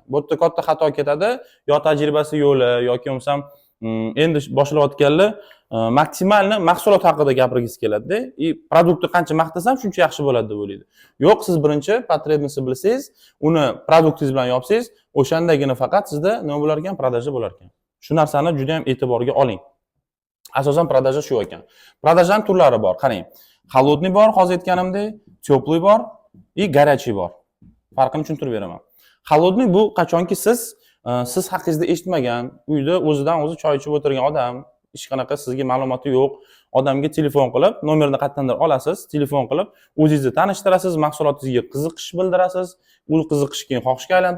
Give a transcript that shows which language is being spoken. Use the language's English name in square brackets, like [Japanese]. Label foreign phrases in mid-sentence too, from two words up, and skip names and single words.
[Uzbek] Bu yerda katta xato ketadi, yo tajribasi yo'li yoki bo'lmasam endi boshlayotganlar maksimalni mahsulot haqida gapirgisi keladi-da, produktni qancha maqtasam shuncha yaxshi bo'ladi deb o'ylaydi. Yo'q, siz birinchi потребностьni bilsangiz, uni produktingiz bilan yopsangiz, o'shandagina faqat sizda nima bo'lar ekan, продажа bo'lar ekan. Shu narsani juda ham e'tiborga oling. Asosan продажа shu ekan. Продажаning turlari bor. Qarang, холодный bor, hozir aytganimdek, теплый bor, [Russian] и горячий [Uzbek] bor. Farqini tushuntirib beraman. Холодный bu qachonki siz haqingizda eshitmagan, uyda o'zidan o'zi choy ichib o'tirgan odam, hech qanaqa sizga ma'lumoti yo'q, odamga telefon qilib, nomerni qayerdandir olasiz, telefon qilib, o'zingizni tanishtirasiz, mahsulotingizga qiziqish bildirasiz, u qiziqish keyin xohishga aylantirasiz.